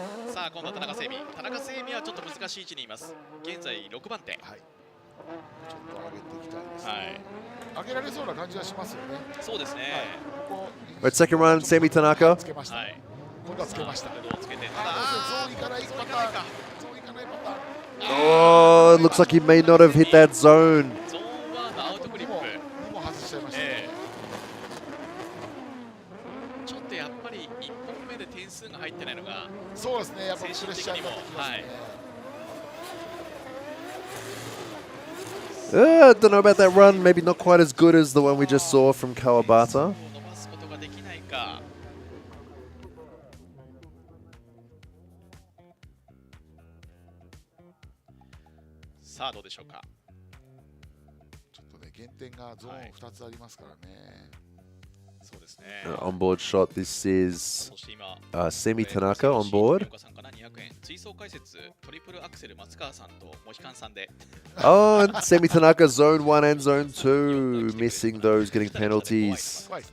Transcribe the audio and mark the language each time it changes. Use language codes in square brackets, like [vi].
[ja] さあ今度は田中聖美はちょっと難しい位置にいます。現在6番手。ちょっと上げていきたいですね。上げられそうな感じはしますよね。そうですね。 [en] Right, second run, Semi Tanaka. [ja] つけました。今度はつけました。ゾーンいかないパターン。ゾーンいかないパターン。 [en] Oh, it looks like he may not have hit that zone. [ja] ゾーン1のアウトクリップ。も外しちゃいました。ちょっとやっぱり1本目で点数が入ってないのが、そうですね。やっぱ精神的にも。 [en] I don't know about that run. Maybe not quite as good as the one we just saw from Kawabata. [ja] 伸ばすことができないか。さあどうでしょうか。ちょっとね減点がゾーン2つありますからね。そうですね。 [en] On-board shot. This is Semi Tanaka on board. [ja] 追走解説トリプルアクセル松川さんとモヒカンさんで。 [en] Oh, and Semi Tanaka zone 1 and zone 2 missing those, getting penalties.